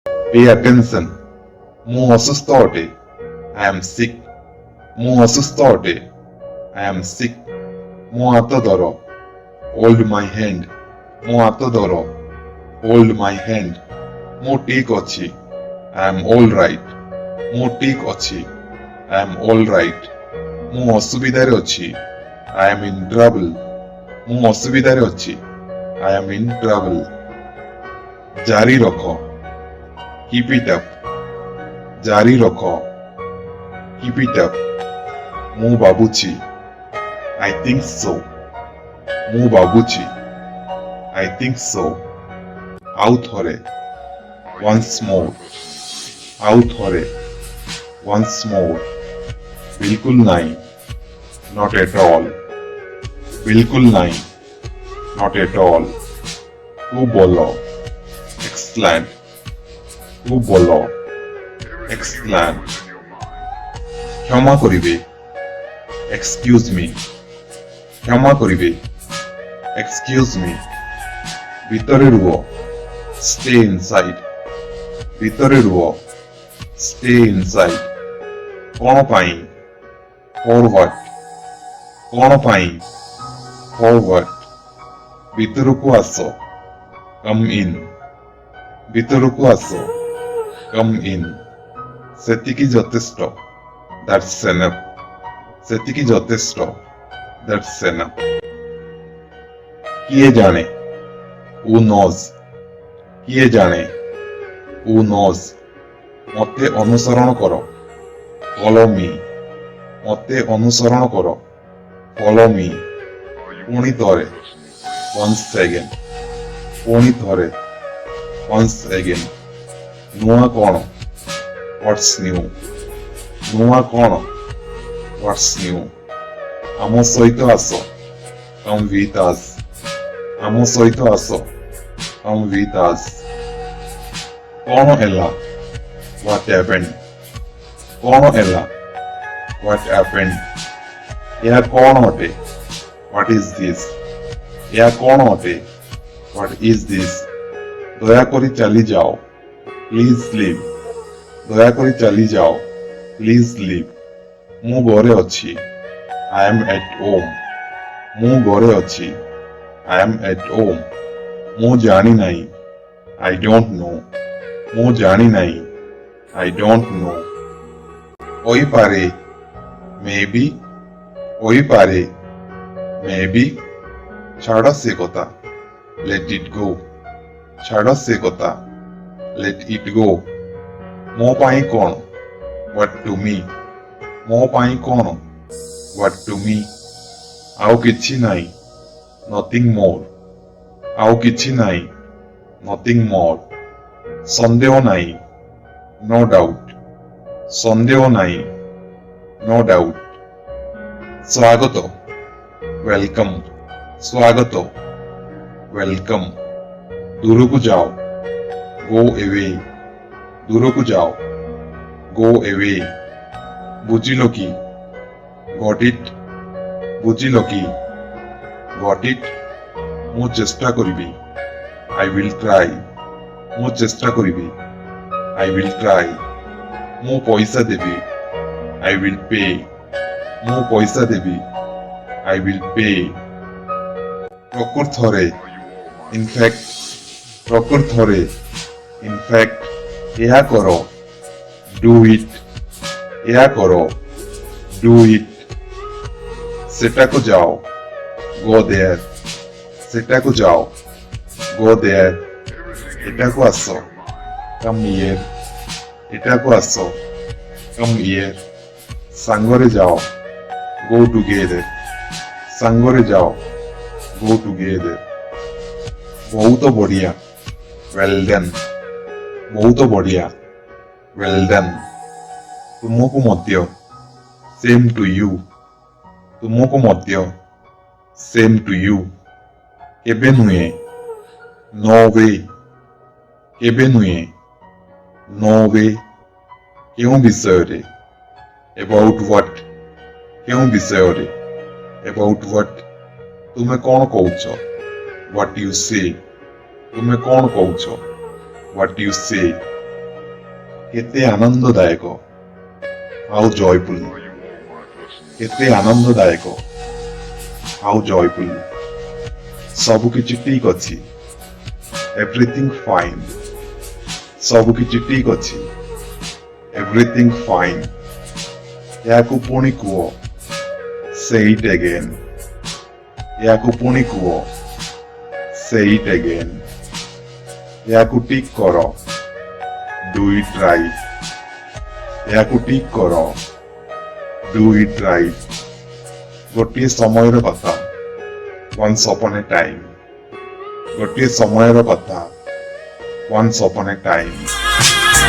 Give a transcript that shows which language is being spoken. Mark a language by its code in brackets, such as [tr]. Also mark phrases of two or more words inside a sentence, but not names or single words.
[en] Pay attention. [or] ମୁଁ ଅସୁସ୍ଥ ଅଟେ। [en] I am sick. [or] ମୁଁ ଅସୁସ୍ଥ ଅଟେ। [en] I am sick. [or] ମୋ ହାତ ଧର। [en] Hold my hand. [or] ମୋ ହାତ ଧର। [en] Hold my hand. [or] ମୁଁ ଠିକ୍ ଅଛି। [en] I am all right. [or] ମୁଁ ଠିକ୍ ଅଛି। [en] I am all right. [or] ମୁଁ ଅସୁବିଧାରେ ଅଛି। [en] I am in trouble. [or] ମୁଁ ଅସୁବିଧାରେ ଅଛି। [en] I am in trouble. [or] ଜାରି ରଖ। [en] Keep it up. [or] ଜାରି ରଖ। [en] Keep it up. [or] ମୁଁ ଭାବୁଛି। [en] I think so. [or] ମୁଁ ଭାବୁଛି। [en] I think so. [or] ଆଉ ଥରେ। [en] Once more. [or] ଆଉ ଥରେ। [en] Once more. [or] ବିଲକୁଲ ନାହିଁ। [en] Not at all. [or] ବିଲକୁଲ ନାହିଁ। [en] Not at all. [or] ତୁ ଭଲ। Excellent. ତୁ ଭଲ। Excellent. କ୍ଷମା କରିବେ। [en] Excuse me. [or] କ୍ଷମା କରିବେ। [en] Excuse me. [or] ଭିତରେ ରୁହ। [en] Stay inside. [or] ଭିତରେ ରୁହ। [en] Stay inside. [or] କ'ଣ ପାଇଁ? [en] For what? [or] କ'ଣ ପାଇଁ? [en] For what? [or] ଭିତରକୁ ଆସ। [en] Come in. [or] ଭିତରକୁ ଆସ। [en] Come in. [or] ସେତିକି ଯଥେଷ୍ଟ। [en] That's enough. [or] ସେତିକି ଯଥେଷ୍ଟ। [en] That's enough. [or] କିଏ ଜାଣେ? [en] Who knows? [or] କିଏ ଜାଣେ? [en] Who knows? [or] ମୋତେ ଅନୁସରଣ କର। [en] Follow me. [or] ମୋତେ ଅନୁସରଣ କର। [en] Follow me. [or] ପୁଣି ଥରେ। [en] Once again. [or] ପୁଣି ଥରେ। [en] Once again. [or] ନୂଆ କ'ଣ? [en] What's new? [or] ନୂଆ କ'ଣ? [en] What's new? [or] ଆମ ସହିତ ଆସ। [en] Come with us. [or] ଆମ ସହିତ ଆସ। [en] Come with us. [or] କ'ଣ ହେଲା? [en] What happened? [or] କ'ଣ ହେଲା? [en] What happened? [or] ଏହା କ'ଣ ଅଟେ? [en] What is this? [or] ଏହା କ'ଣ ଅଟେ? [en] What is this? [or] ଦୟାକରି ଚାଲିଯାଅ। [en] Please leave. [or] ଦୟାକରି ଚାଲିଯାଅ। [en] Please leave. [or] ମୁଁ ଘରେ ଅଛି। [en] I am at home. [or] ମୁଁ ଘରେ ଅଛି। [en] I am at home. [or] ମୁଁ ଜାଣି ନାହିଁ। [en] I don't know. [or] ମୁଁ ଜାଣି ନାହିଁ। [en] I don't know. [or] ହୋଇପାରେ। Maybe. ହୋଇପାରେ। Maybe. ଛାଡ଼ ସେ କଥା। [en] Let it go. [or] ଛାଡ଼ ସେ କଥା। [en] Let it go. [or] ମୋ ପାଇଁ କ'ଣ? [en] What to me? [or] ମୋ ପାଇଁ କ'ଣ? [en] What to me? [or] ଆଉ କିଛି ନାହିଁ। [en] Nothing more. [or] ଆଉ କିଛି ନାହିଁ। [en] Nothing more. [or] ସନ୍ଦେହ ନାହିଁ। [en] No doubt. [or] ସନ୍ଦେହ ନାହିଁ। [en] No doubt. [or] ସ୍ୱାଗତ। Welcome. ସ୍ୱାଗତ। Welcome. ଦୂରକୁ ଯାଅ। [en] Go away. [or] ଦୂରକୁ ଯାଅ। [en] Go away. [or] ବୁଝିଲ କି? [en] Got it? [or] ବୁଝିଲ କି? [en] Got it? [or] ମୁଁ ଚେଷ୍ଟା କରିବି। [en] I will try. [or] ମୁଁ ଚେଷ୍ଟା କରିବି। [en] I will try. [or] ମୁଁ ପଇସା ଦେବି। [en] I will pay. [or] ମୁଁ ପଇସା ଦେବି। [en] I will pay. ପ୍ରକୃତରେ। In fact. ପ୍ରକୃତରେ। In fact. [or] ଏହା କର। [en] Do it. [or] ଏହା କର। [en] Do it. [or] ସେଟାକୁ ଯାଅ। [en] Go there. [or] ସେଟାକୁ ଯାଅ। [en] Go there. [or] ଏଟାକୁ ଆସ। [en] Come here. [or] ଏଟାକୁ ଆସ। [en] Come here. [or] ସାଙ୍ଗରେ ଯାଅ। [en] Go together. [or] ସାଙ୍ଗରେ ଯାଅ। [en] Go together. [or] ବହୁତ ବଢ଼ିଆ। [en] Well done. [or] ବହୁତ ବଢ଼ିଆ। [en] Well done. [or] ତୁମକୁ ମଧ୍ୟ। [en] Same to you. [or] ତୁମକୁ ମଧ୍ୟ। [en] Same to you. [or] କେବେ ନୁହେଁ। [en] No way. [or] କେବେ ନୁହେଁ। [en] No way. [or] କେଉଁ ବିଷୟରେ? [en] About what? [or] କେଉଁ ବିଷୟରେ? [en] About what? [or] ତୁମେ କ'ଣ କହୁଛ? [en] What you say? [or] ତୁମେ କ'ଣ କହୁଛ? [en] What you say? [or] କେତେ ଆନନ୍ଦଦାୟକ ଆଉ ଜୟଫୁଲ, କେତେ ଆନନ୍ଦଦାୟକ ଆଉ ଜୟଫୁଲ। ସବୁକିଛି ଠିକ୍ ଅଛି, [en] everything fine. [or] ସବୁକିଛି ଠିକ୍ ଅଛି, [en] everything fine. [or] ଏହାକୁ ପୁଣି କୁହ, [en] say it again. [or] ଏହାକୁ ପୁଣି କୁହ, [en] say it again. [or] ଏହାକୁ ଠିକ୍ କର, [en] do it right. [or] ଏହାକୁ ଠିକ୍ କର, [en] do it right. [or] ଗୋଟିଏ ସମୟର କଥା, [en] once upon a time। [or] ଗୋଟିଏ ସମୟର କଥା, [en] once upon a time।